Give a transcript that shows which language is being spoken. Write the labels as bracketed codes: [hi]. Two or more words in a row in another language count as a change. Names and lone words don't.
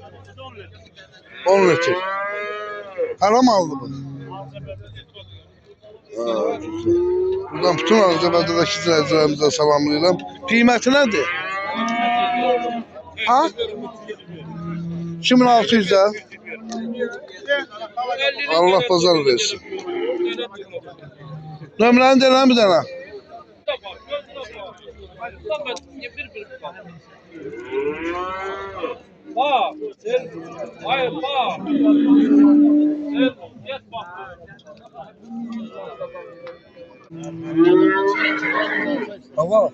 [tr] 10 litre. Haram aldı bunu. [az] Buradan bütün Azərbaycandakı izləyicilərimizə salamlayıram. Qiyməti nədir? Ha? 2600 də. Allah bazar versin. Nömrəni deyilən bir dənə. [tr] Bak, hayır bak. Geç bak. Hava.